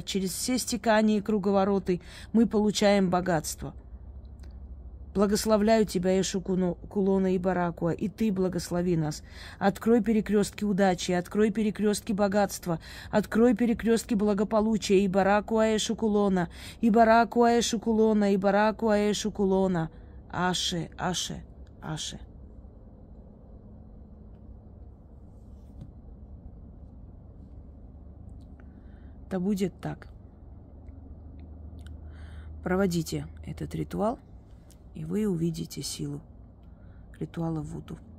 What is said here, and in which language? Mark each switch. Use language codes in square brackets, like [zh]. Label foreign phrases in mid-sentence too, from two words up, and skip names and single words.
[ru] Через все стекания и круговороты мы получаем богатство. Благословляю тебя, Эшу, Кулона и Баракуа, и ты благослови нас. Открой перекрестки удачи, открой перекрестки богатства, открой перекрестки благополучия. И Баракуа, Эшу, Кулона, и Баракуа, Эшу, Кулона, и Баракуа, Эшу, Кулона. Аше, Аше, Аше. Да будет так. Проводите этот ритуал, и вы увидите силу ритуала Вуду.